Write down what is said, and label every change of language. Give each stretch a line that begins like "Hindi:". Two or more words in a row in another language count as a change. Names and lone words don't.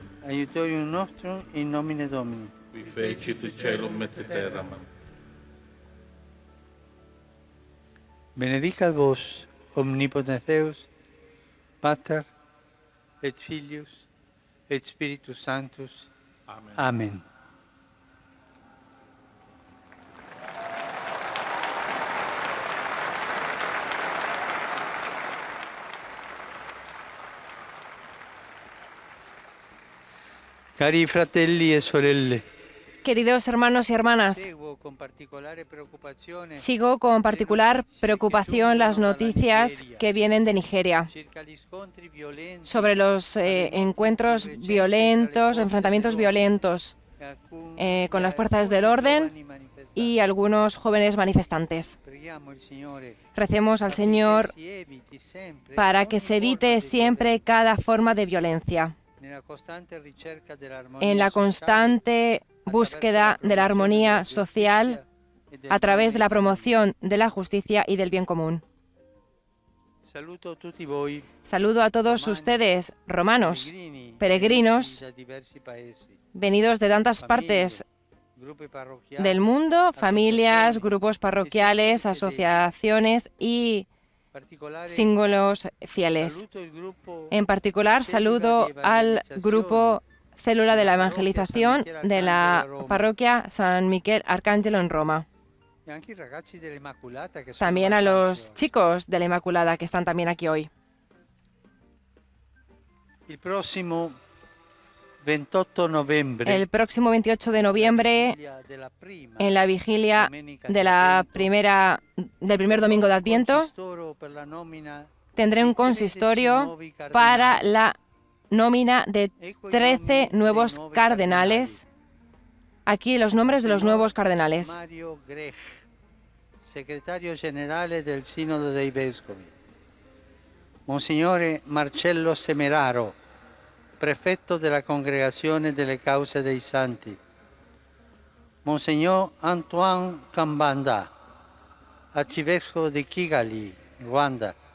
Latin: Aiutorium nostrum in nomine Domini. Qui fecit caelum et terram. Benedicat vos, omnipotens Deus, Pater, et Filius, et Spiritus Sanctus. Amen. Amen.
Italian: Cari fratelli e sorelle,
Spanish: Queridos hermanos y hermanas,
Italian: seguo con particolare preoccupazione
Spanish: sigo con particular preocupación las noticias que vienen de Nigeria
Italian: circa gli scontri violenti
Spanish: sobre los encuentros violentos, enfrentamientos violentos con las fuerzas del orden y algunos jóvenes manifestantes.
Italian: Preghiamo il Signore
Spanish: Recemos al Señor
Italian: si eviti sempre
Spanish: para que se evite siempre cada forma de violencia,
Italian: nella costante ricerca dell'armonia
Spanish: en la constante búsqueda de la armonía social a través de la promoción de la justicia y del bien común.
Italian: Saluto tutti voi,
Spanish: Saludo a todos ustedes, romanos, peregrinos,
Italian: da diversi paesi,
Spanish: venidos de tantas partes
Italian: gruppi parrocchiali,
Spanish: del mundo, familias, grupos parroquiales, asociaciones y
Italian: particolare
Spanish: símbolos fieles.
Italian: saluto il gruppo
Spanish: En particular, saludo al grupo Célula de la Evangelización de la parroquia San Miquel Arcángelo en Roma.
Italian: e anche i ragazzi dell'Immacolata che sono
Spanish: También a los
Italian: abbastanza.
Spanish: chicos de la Inmaculada que están también aquí hoy.
Italian: Il prossimo 28 novembre
Spanish: El próximo 28 de noviembre,
Italian: della prima
Spanish: en la vigilia
Italian: domenica
Spanish: de la
Italian: dell'Advento,
Spanish: del primer domingo de Adviento,
Italian: consistoro per la nomina
Spanish: tendré un consistorio para la nómina de 13 nuevos cardenales. Aquí los nombres de los nuevos cardenales.
Italian: Mario Grech, segretario generale del Sinodo dei Vescovi. Monsignore Marcello Semeraro, prefetto della Congregazione delle Cause dei Santi. Monsignor Antoine Kambanda, arcivescovo di Kigali, Rwanda.